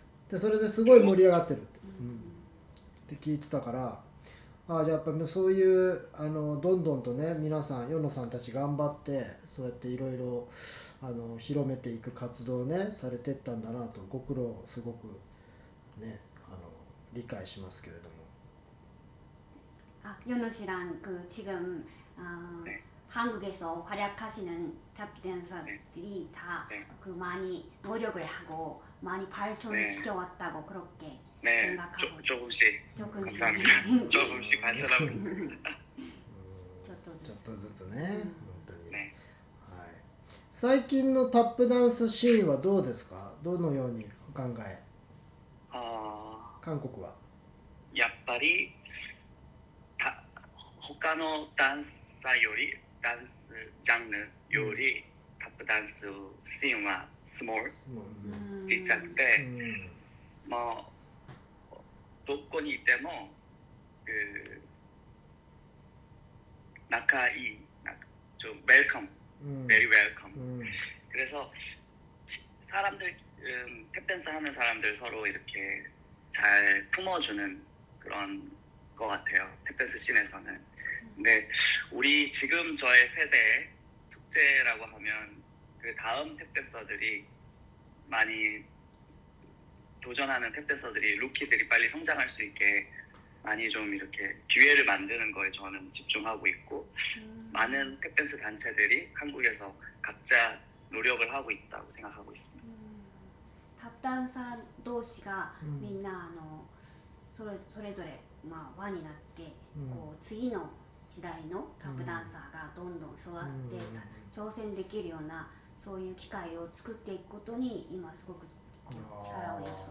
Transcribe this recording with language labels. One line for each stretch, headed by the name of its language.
Japanese: でそれですごい盛り上がってるって聞いてたから、じゃあやっぱりそういうどんどんとね、皆さん与野さんたち頑張ってそうやっていろいろ広めていく活動をねされてったんだなと、ご苦労すごくね理解しますけれども。
Korean: 与野씨랑 지금 한국에서 활약하시는 탑 댄서들이 다 많이 노력을 하고 많이 발전시켜왔다고 그렇게 네, 생각하고 조금씩 조금씩 감사합니다. 조금씩 발전하고 있습니다.
Japanese: ちょっとずつちょっとずつね、本当に、ね、はい、最近のタップダンスシーンはどうですか？どのようにお考え？韓国はやっぱり他のダンサーよりダンスジャンルよりタップダンスシーンはスモールちっちゃくて、もうどこにいても仲いい
Korean: 좀 웰컴,
English: very welcome.
Korean: 그래서 사람들 탭댄스 하는 사람들 서로 이렇게 잘 품어주는 그런 것 같아요. 탭댄스 씬에서는. 근데 우리 지금 저의 세대의 숙제라고 하면 그 다음 탭댄서들이 많이 도전하는 탭댄서들이 루키들이 빨리 성장할 수 있게 많이 좀 이렇게 기회를 만드는 거에 저는 집중하고 있고 많은 탭댄스 단체들이 한국에서 각자 노력을 하고 있다고 생각하고 있습니다.
Japanese: タップダンサー同士がみんなそれぞれ輪になって、こう次の時代のタップダンサーがどんどん育って挑戦できるようなそういう機会を作っていくことに今すごく力を注いでいる。